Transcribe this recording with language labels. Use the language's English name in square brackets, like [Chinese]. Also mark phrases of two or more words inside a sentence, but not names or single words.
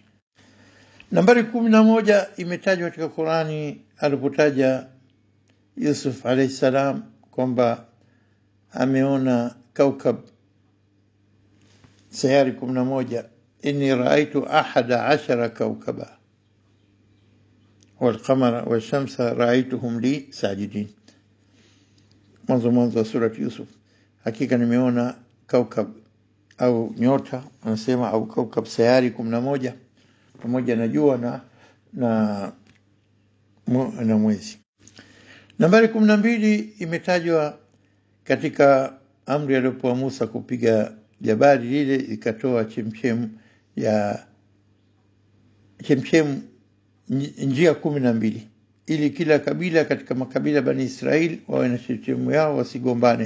[Swahili] Nambari 11 imetajwa katika Qur'ani alipotaja Yusuf alayhi salam kwamba ameona kaukab sayari 11, [Arabic] إني رأيت أحد عشر كوكبا والقمر والشمس رأيتهم لي ساجدين. [Swahili] mwanzo surati Yusuf, hakika nimeona kaukab au nyota, anasema au kaukab sayari 11 pamoja na jua na mwezi. Nambari 12 imetajwa katika amri aliyopewa Musa kupiga jabali lile, ikatoa chemchem njia 12, ili kila kabila katika makabila bani Israeli wawe na chemchemu yao, wasigombane.